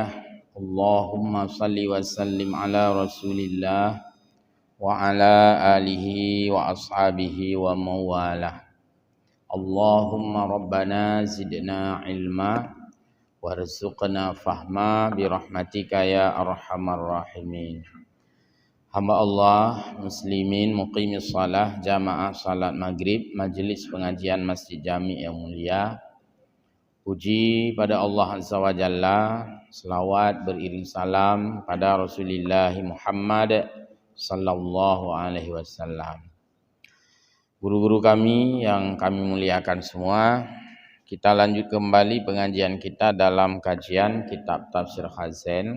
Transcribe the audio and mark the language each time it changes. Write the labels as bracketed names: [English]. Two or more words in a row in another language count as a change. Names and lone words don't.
[Arabic] اللهم صل وسلم على رسول الله وعلى آله وأصحابه ومن والاه. اللهم ربنا زدنا علما وارزقنا فهما برحمتك يا أرحم الراحمين. [Indonesian] Hamba Allah [Arabic] مسلمين مقيمي الصلاة [Indonesian] jamaah salat maghrib majlis pengajian Masjid Jami yang mulia. Puji pada Allah [Arabic] عز وجل, [Indonesian] selawat beriring salam pada Rasulullah Muhammad [Arabic] صلى الله عليه وسلم. [Indonesian] Guru-guru kami yang kami muliakan semua, kita lanjut kembali pengajian kita dalam kajian kitab Tafsir Khazen.